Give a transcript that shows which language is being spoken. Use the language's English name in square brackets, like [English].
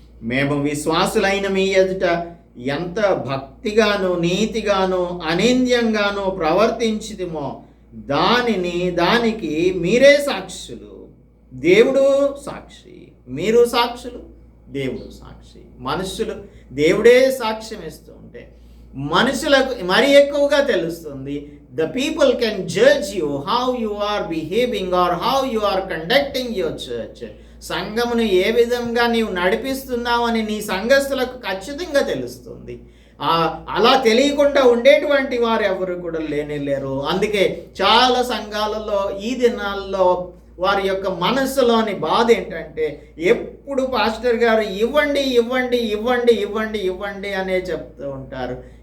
[Telugu] మేము విశ్వాసులైన మీ ఎదుట ఎంత భక్తిగాను నీతిగాను అనింద్యంగాను ప్రవర్తించితిమో దానికి మీరే సాక్షులు. దేవుడు సాక్షి, మీరు సాక్షులు, దేవుడు సాక్షి. మనుషులు దేవుడే సాక్ష్యం ఇస్తూ ఉంటే మనుషులకు మరి ఎక్కువగా తెలుస్తుంది. [English] The people can judge you how you are behaving or how you are conducting your church. [Telugu] సంఘమును ఏ విధంగా నీవు నడిపిస్తున్నావని నీ సంఘస్థులకు ఖచ్చితంగా తెలుస్తుంది. అలా తెలియకుండా ఉండేటువంటి వారు ఎవరు కూడా లేరు. అందుకే చాలా సంఘాలలో ఈ దినాల్లో వారి యొక్క మనస్సులోని బాధ ఏంటంటే ఎప్పుడు పాస్టర్ గారు ఇవ్వండి ఇవ్వండి ఇవ్వండి ఇవ్వండి ఇవ్వండి అనే చెప్తూ ఉంటారు.